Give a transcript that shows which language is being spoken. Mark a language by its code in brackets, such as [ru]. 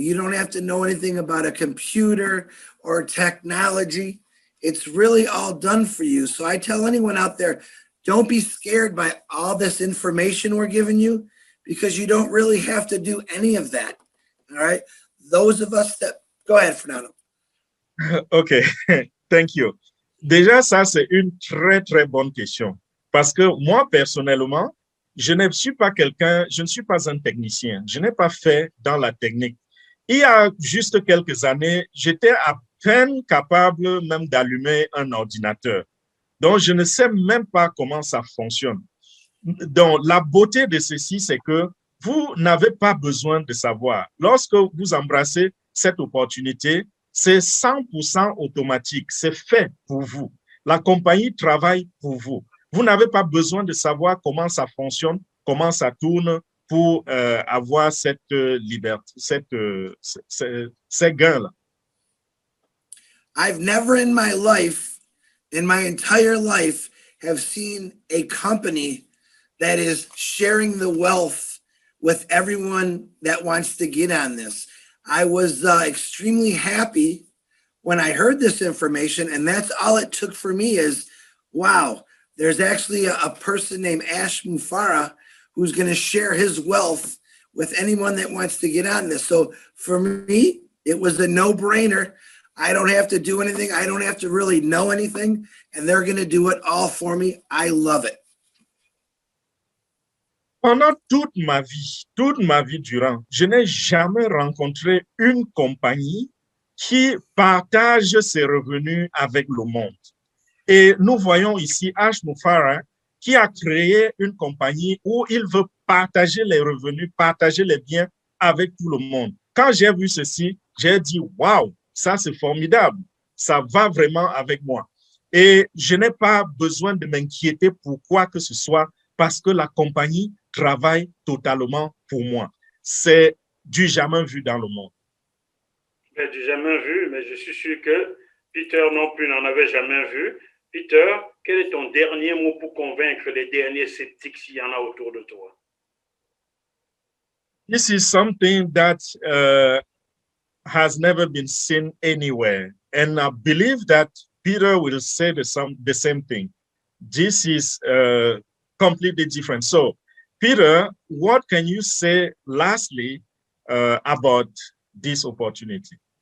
[en] You don't have to know anything about a computer or technology. It's really all done for you. So I tell anyone out there, don't be scared by all this information we're giving you because you don't really have to do any of that. All right. Those of us that, go ahead, Fernando. OK, thank you. [fr] Déjà, ça, c'est une très, très bonne question. Parce que moi, personnellement, je ne suis pas quelqu'un, je ne suis pas un technicien. Je n'ai pas fait dans la technique. Il y a juste quelques années, j'étais à peine capable même d'allumer un ordinateur. Donc, je ne sais même pas comment ça fonctionne. Donc, la beauté de ceci, c'est que vous n'avez pas besoin de savoir. Lorsque vous embrassez cette opportunité, c'est 100% automatique. C'est fait pour vous. La compagnie travaille pour vous. Vous n'avez pas besoin de savoir comment ça fonctionne, comment ça tourne pour avoir cette liberté, ces gains-là. [en] I've never in my life, in my entire life, have seen a company that is sharing the wealth with everyone that wants to get on this. I was extremely happy when I heard this information, and that's all it took for me is, wow, there's actually a person named Ash Mufareh who's going to share his wealth with anyone that wants to get on this. So for me, it was a no-brainer. I don't have to do anything. I don't have to really know anything, and they're going to do it all for me. I love it. [fr] Pendant toute ma vie durant, je n'ai jamais rencontré une compagnie qui partage ses revenus avec le monde. Et nous voyons ici Ash Mufareh qui a créé une compagnie où il veut partager les revenus, partager les biens avec tout le monde. Quand j'ai vu ceci, j'ai dit, waouh, ça c'est formidable, ça va vraiment avec moi. Et je n'ai pas besoin de m'inquiéter pour quoi que ce soit parce que la compagnie travaille totalement pour moi. C'est du jamais vu dans le monde. Mais du jamais vu, mais je suis sûr que Peter non plus n'en avait jamais vu. Peter, quel est ton dernier mot pour convaincre les derniers sceptiques s'il y en a autour de toi? [en] This is something that has never been seen anywhere. And I believe that Peter will say the same thing. This is completely different. So, Peter, what can you say lastly about this opportunity?